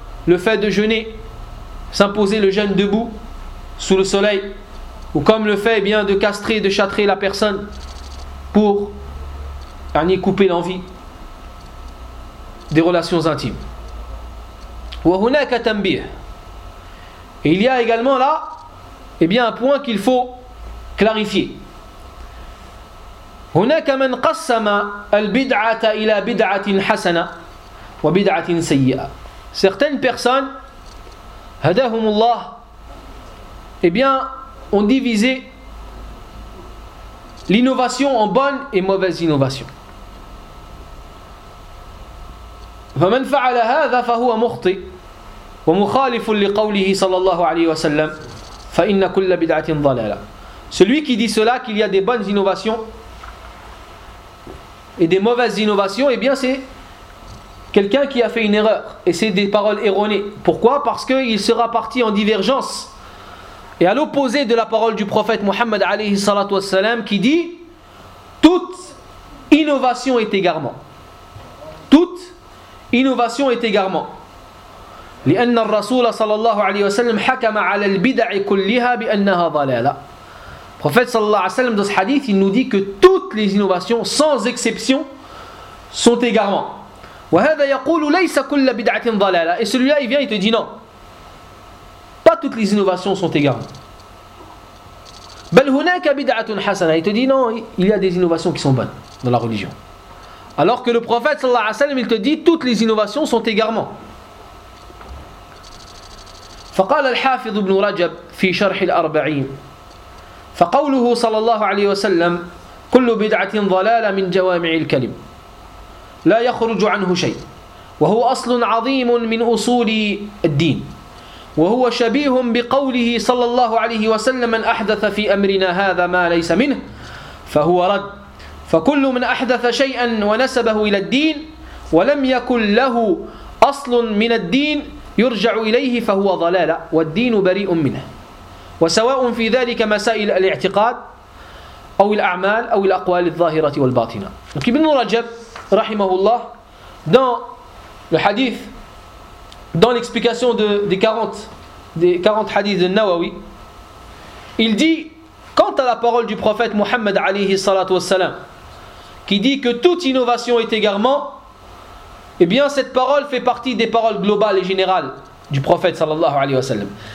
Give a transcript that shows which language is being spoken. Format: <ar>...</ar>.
<fr>le fait de jeûner, s'imposer le jeûne debout sous le soleil, ou comme le fait bien de castrer, de châtrer la personne pour en y couper l'envie des relations intimes. Et il y a également là, eh bien, un point qu'il faut clarifier.</fr> <ar>هناك من قسم البدعة إلى بدعة حسنة وبدعة سيئة.</ar> <fr>Certaines personnes,</fr> <ar>هداهم الله,</ar> <fr>eh bien, ont divisé l'innovation en bonne et mauvaise innovation.</fr> <ar>فمن فعل هذا فهو مخطئ ومخالف لقوله صلى الله عليه وسلم فإن كل بدعة ضلالة.</ar> <fr>Celui qui dit cela, qu'il y a des bonnes innovations et des mauvaises innovations, eh bien c'est quelqu'un qui a fait une erreur et c'est des paroles erronées. Pourquoi? Parce qu'il sera parti en divergence et à l'opposé de la parole du prophète Mohammed alayhi salatu wassalam, qui dit toute innovation est égarement. Toute innovation est égarement.</fr> <ar>لأن الرسول صلى الله عليه وسلم حكم على البدع كلها بأنها ضلالة.</ar> <fr>Le prophète sallallahu alayhi wa sallam, dans ce hadith, il nous dit que toutes les innovations, sans exception, sont égarements. Et celui-là, il vient, il te dit non. Pas toutes les innovations sont égarements. Il te dit non, il y a des innovations qui sont bonnes dans la religion. Alors que le prophète sallallahu alayhi wa sallam, il te dit toutes les innovations sont égarements.</fr> <ar>فقال الحافظ ابن رجب في شرح الأربعين فقوله صلى الله عليه وسلم كل بدعة ضلالة من جوامع الكلم لا يخرج عنه شيء وهو أصل عظيم من أصول الدين وهو شبيه بقوله صلى الله عليه وسلم من أحدث في أمرنا هذا ما ليس منه فهو رد فكل من أحدث شيئا ونسبه إلى الدين ولم يكن له أصل من الدين يرجع إليه فهو ضلالة والدين بريء منه وسواء في ذلك مسائل الاعتقاد أو الأعمال أو الأقوال الظاهرة والباطنة.</ar> <fr>Donc Ibn Rajab, rahimahullah, dans le hadith, dans l'explication des 40 hadiths de Nawawi, il dit, quant à la parole du prophète Muhammad alayhi salatu wassalam, qui dit que toute innovation est égarement, eh bien cette parole fait partie des paroles globales et générales du prophète sallallahu alayhi wasallam.</fr>